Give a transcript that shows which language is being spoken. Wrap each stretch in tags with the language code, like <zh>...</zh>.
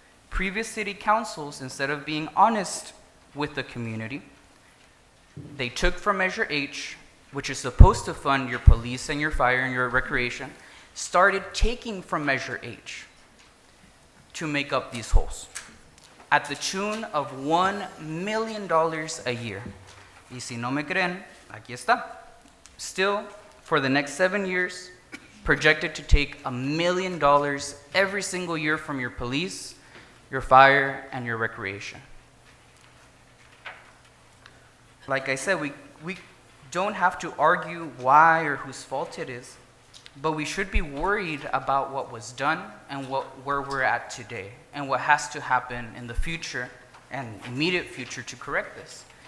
<en>Previous city councils, instead of being honest with the community, they took from Measure H which is supposed to fund your police and your fire and your recreation, started taking from Measure H to make up these holes at the tune of $1 million a year.</en> <es>Y si no me creen, aquí está.</es> <en>Still, for the next 7 years, projected to take $1 million every single year from your police, your fire, and your recreation. Like I said, we don't have to argue why or whose fault it is, but we should be worried about what was done and where we're at today and what has to happen in the future and immediate future to correct this.</en>